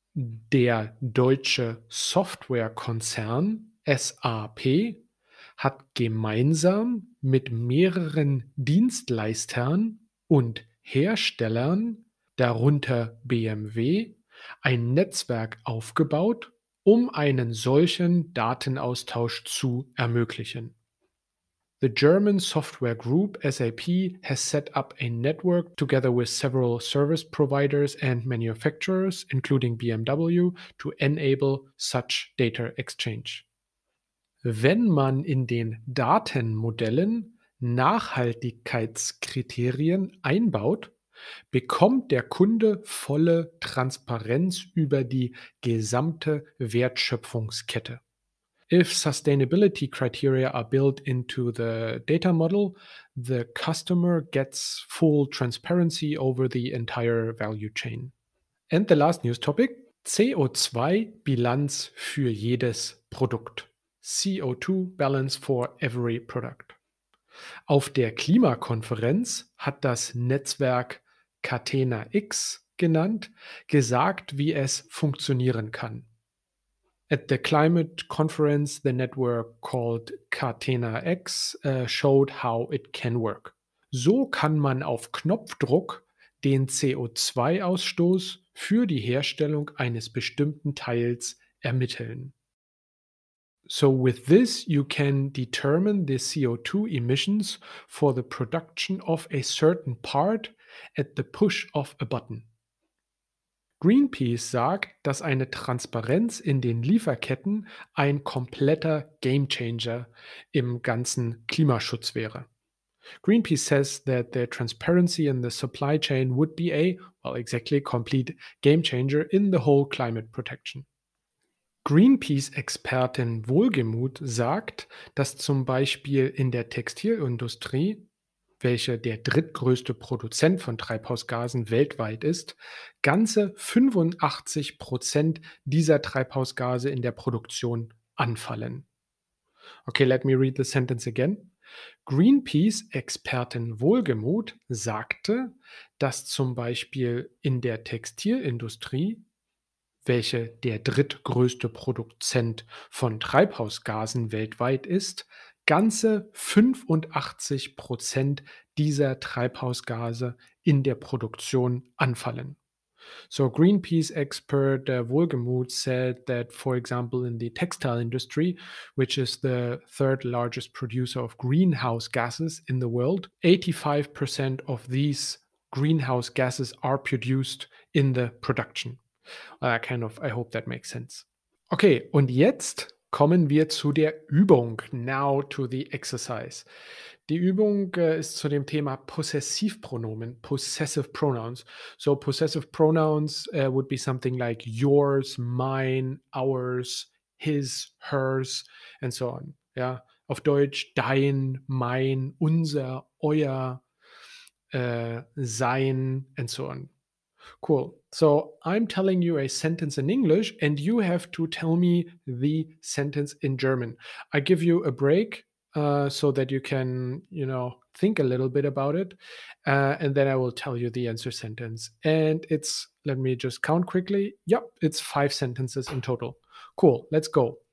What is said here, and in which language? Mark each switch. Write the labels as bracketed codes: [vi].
[de] Der deutsche Softwarekonzern SAP hat gemeinsam mit mehreren Dienstleistern und Herstellern, darunter BMW, ein Netzwerk aufgebaut, um einen solchen Datenaustausch zu ermöglichen. [en] The German software group SAP has set up a network together with several service providers and manufacturers, including BMW, to enable such data exchange. [de] Wenn man in den Datenmodellen Nachhaltigkeitskriterien einbaut, bekommt der Kunde volle Transparenz über die gesamte Wertschöpfungskette. [en] If sustainability criteria are built into the data model, the customer gets full transparency over the entire value chain. And the last news topic, [de] CO2-Bilanz für jedes Produkt. [en] CO2 Balance for every product. [de] Auf der Klimakonferenz hat das Netzwerk Catena X genannt, gesagt, wie es funktionieren kann. [en] At the climate conference, the network called Catena X showed how it can work. [de] So kann man auf Knopfdruck den CO2-Ausstoß für die Herstellung eines bestimmten Teils ermitteln. [en] So with this, you can determine the CO2 emissions for the production of a certain part at the push of a button. [de] Greenpeace sagt, dass eine Transparenz in den Lieferketten ein kompletter Gamechanger im ganzen Klimaschutz wäre. [en] Greenpeace says that the transparency in the supply chain would be a, well, exactly complete game changer in the whole climate protection. [de] Greenpeace-Expertin Wohlgemuth sagt, dass zum Beispiel in der Textilindustrie, welche der drittgrößte Produzent von Treibhausgasen weltweit ist, ganze 85% dieser Treibhausgase in der Produktion anfallen. [en] Okay, let me read the sentence again. [de] Greenpeace-Expertin Wohlgemuth sagte, dass zum Beispiel in der Textilindustrie, welche der drittgrößte Produzent von Treibhausgasen weltweit ist, ganze 85% dieser Treibhausgase in der Produktion anfallen. [en] So Greenpeace expert Wohlgemuth said that, for example, in the textile industry, which is the third largest producer of greenhouse gases in the world, 85% of these greenhouse gases are produced in the production. I hope that makes sense. [de] Okay, und jetzt kommen wir zu der Übung. [en] Now to the exercise. [de] Die Übung ist zu dem Thema Possessivpronomen, [en] possessive pronouns. So possessive pronouns would be something like yours, mine, ours, his, hers, and so on. [de] Ja, auf Deutsch dein, mein, unser, euer, sein, [en] and so on. Cool. So I'm telling you a sentence in English, and you have to tell me the sentence in German. I give you a break so that you can, think a little bit about it, and then I will tell you the answer sentence. And let me just count quickly. Yep, it's 5 sentences in total. Cool. Let's go.